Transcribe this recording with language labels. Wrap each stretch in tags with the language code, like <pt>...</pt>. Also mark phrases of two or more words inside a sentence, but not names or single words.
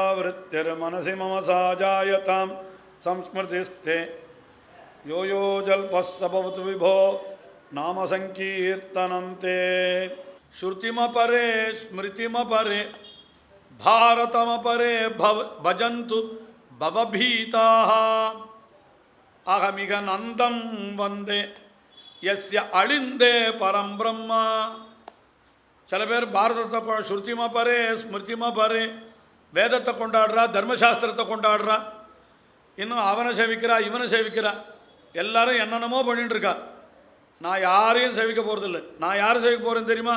<sa>वृत्तिर्मनसि मम साजायतां संस्मृतिस्ते यो यो जल्पस्य भवतु विभो नाम संकीर्तनन्ते श्रुतिमपरे स्मृतिमपरे भारतमपरे भजन्तु भवभीताः अहमिह नन्दं वन्दे यस्य अळिन्दे परं ब्रह्म.</sa> <ta>சில பேர் பாரதத்தை</ta> <sa>श्रुतिमपरे स्मृतिमपरे</sa> <ta>வேதத்தை கொண்டாடுறா, தர்மசாஸ்திரத்தை கொண்டாடுறா, இன்னும் அவனை சேவிக்கிறா இவனை சேவிக்கிறா, எல்லாரும் என்னென்னமோ பண்ணிட்டுருக்கா. நான் யாரையும் சேவிக்க போகிறதில்ல. நான் யாரை சேவிக்க போகிறேன்னு தெரியுமா?</ta>